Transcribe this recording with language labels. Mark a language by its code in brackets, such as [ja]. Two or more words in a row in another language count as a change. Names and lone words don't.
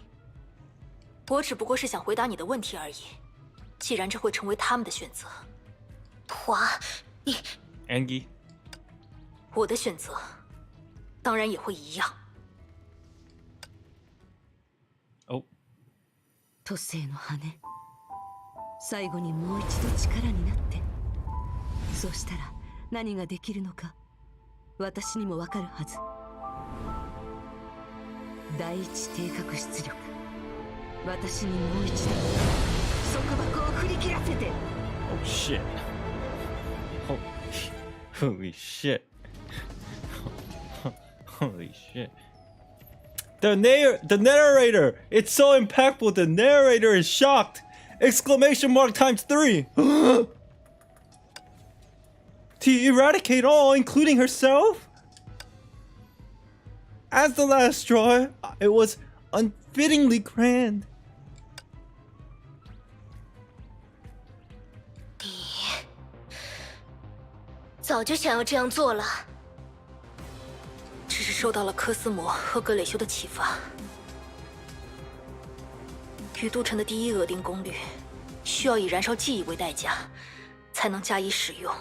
[zh] 我只不过是想回答你的问题而已。既然这会成为他们的选择，哇，你 Angie? 我的选择当然也会一样。 Oh. [ja] 都政の羽、最後にもう一度力になって、そうしたら何ができるのか私にもわかるはず。第一定格出力、私にもう一度束縛を振り切らせて。 [en] Oh shit. Holy shit. Holy shit. The narrator! It's so impactful, the narrator is shocked! Exclamation mark times 3! To eradicate all, including herself? As the last straw, it was unfittingly grand. [zh] 早就想要这样做了。只是受到了科斯摩和格蕾修的启发。宇都城的第一额定功率，需要以燃烧记忆为代价，才能加以使用。